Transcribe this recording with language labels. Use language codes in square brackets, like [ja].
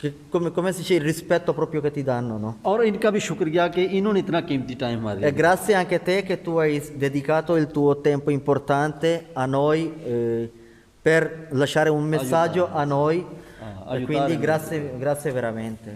[it] come si dice, il rispetto proprio che ti danno, no? [ur] اور ان کا بھی شکریہ کہ انہوں نے اتنا قیمتی ٹائم ہمارے [it] E [ur] لیے [it] grazie anche a te che tu hai dedicato il tuo tempo importante a noi per lasciare un messaggio a noi. E quindi grazie veramente.